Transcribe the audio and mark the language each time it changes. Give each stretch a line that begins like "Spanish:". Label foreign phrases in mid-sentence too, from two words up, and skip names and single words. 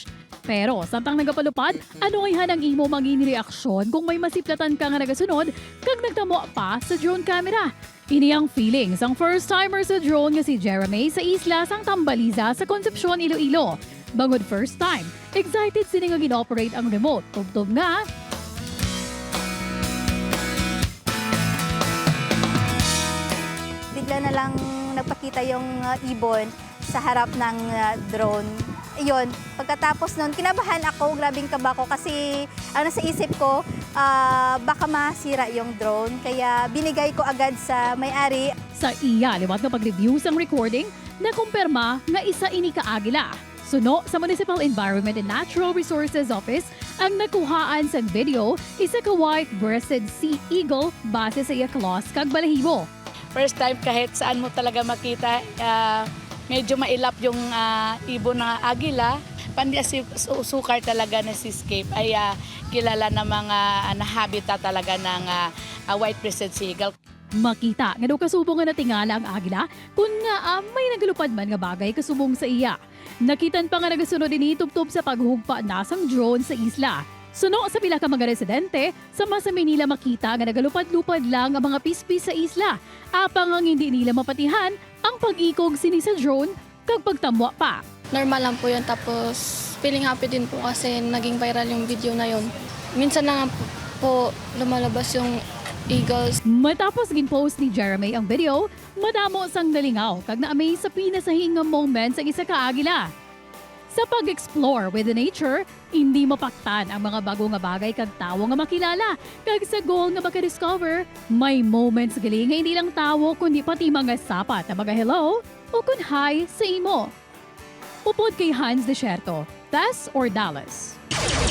Hiligaynon: Pero samtang nagapalupad, ano ay hanang imo maging reaksyon kung may masiplatan ka nga nagasunod kag nagtamo pa sa drone camera? Ini ang feelings ang first-timer sa drone nga si Jeremy sa isla sang Tambaliza sa Concepcion, Iloilo. Bangod first time, excited sini nga gin-operate ang remote. Tubtob nga,
Filipino: bigla na lang nagpakita yung ibon sa harap ng drone. Iyon, pagkatapos nun, kinabahan ako, grabing kaba ko kasi ang nasa isip ko, baka masira yung drone. Kaya binigay ko agad sa may-ari.
Hiligaynon: sa iya liwat nga pag-review sang recording na kumpirma nga isa ini ka agila. Suno sa Municipal Environment and Natural Resources Office ang nakuhaan sa video isa ka
English: white-breasted sea eagle
Hiligaynon: base sa iya claws kag balahibo.
Filipino: First time kahit saan mo talaga makita, medyo mailap yung ibon ng agila. Pandi sukar talaga na seascape ay kilala na mga habitat talaga ng
English: white-breasted sea eagle.
Hiligaynon: Makita nga daw kasubo nga natingala ang agila kung nga may nagalupad man nga bagay kasubong sa iya. Nakitan pa nga nagasunod ini tubtob sa paghugpa nasang drone sa isla. Suno sa pila ka mga residente, sama sa Manila makita nga nagalupad-lupad lang ang mga pispis sa isla. Apang ang hindi nila mapatihan ang pag-ikog sini sa drone kag pagtamwa pa.
Filipino: Normal lang po yun, tapos
English: feeling happy
Filipino: din po kasi naging viral yung video na yun. Minsan na nga po lumalabas yung eagles.
Hiligaynon: Matapos ginpost ni Jeremy ang video, madamo sang nalingaw kag na-amaze sa pinasahing nga moments ang isa ka agila. Sa pag-explore
English: with the nature,
Hiligaynon: hindi mapaktan ang mga bago nga bagay kag tawo nga makilala. Kag sa goal nga maka-discover, may moments gali nga hindi lang tawo kundi pati mga sapat na mag-hello o kun hi sa imo. Upod kay Hans Desierto, Tess Ordales.